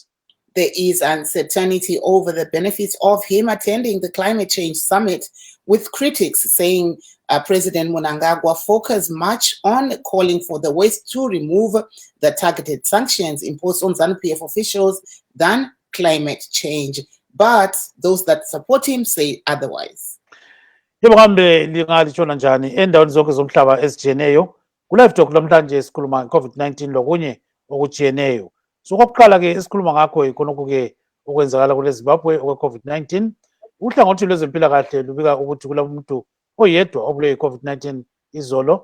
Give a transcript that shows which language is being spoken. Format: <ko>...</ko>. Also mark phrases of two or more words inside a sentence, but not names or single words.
<en>There is uncertainty over the benefits of him attending the climate change summit, with critics saying President Mnangagwa focused much on calling for the West to remove the targeted sanctions imposed on Zanu PF officials than climate change. But those that support him say otherwise.</en> <nd>Yebokambe lingalishona njani endaweni zonke zomhlaba ezijiyeneyo. Ku-Live Talk namhlanje esikhuluma nge-COVID-19 lokunye okujiyeneyo. So kokuqala ke esikhuluma ngakho ikhonokho-ke okwenzakala kule Zimbabwe okwe-COVID-19. Uhlangothi lwezempilakahle lubika ukuthi kulamuntu oyedwa obulewe i-COVID-19 izolo.</nd>